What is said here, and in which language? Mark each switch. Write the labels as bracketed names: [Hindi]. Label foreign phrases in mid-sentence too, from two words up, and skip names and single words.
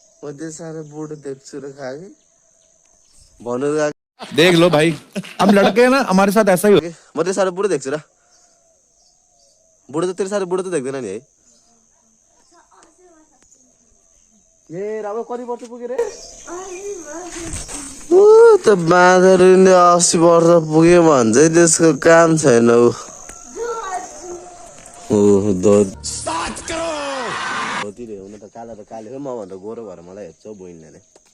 [Nepali] त्यो साह्रो बुढो देख्छु र खागे भन्नु [Hindi] देख लो भाई हम लड़के हैं ना हमारे साथ ऐसा ही हो [Nepali] म त्यो साह्रो बुढो देख्छु र बुढो त तेरो साह्रो बुढो त देख्दैन नि है ए राम्रो कति वर्ष पुग्यो रे त बाँदरले 80 वर्ष पुग्यो भन्छ त्यसको काम छैन ऊ धोती रे हुन त कालो हो म भन्दा गोरो भएर मलाई हेर्छ बहिनीले ल